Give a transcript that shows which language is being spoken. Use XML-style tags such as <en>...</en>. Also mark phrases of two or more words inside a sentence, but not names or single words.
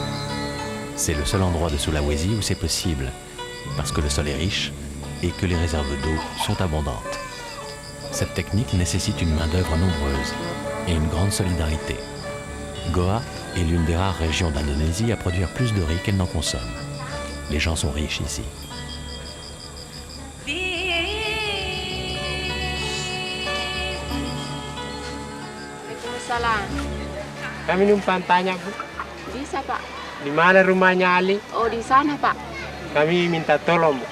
<fr>C'est le seul endroit de Sulawesi où c'est possible, parce que le sol est riche et que les réserves d'eau sont abondantes. Cette technique nécessite une main-d'œuvre nombreuse et une grande solidarité. Goa est l'une des rares régions d'Indonésie à produire plus de riz qu'elle n'en consomme. Les gens sont riches ici.</fr> <id>Salam. Kami numpang tanya, Bu. Bisa, Pak. Di mana rumahnya Ali? Oh, di sana, Pak. Kami minta tolong, Bu.</id>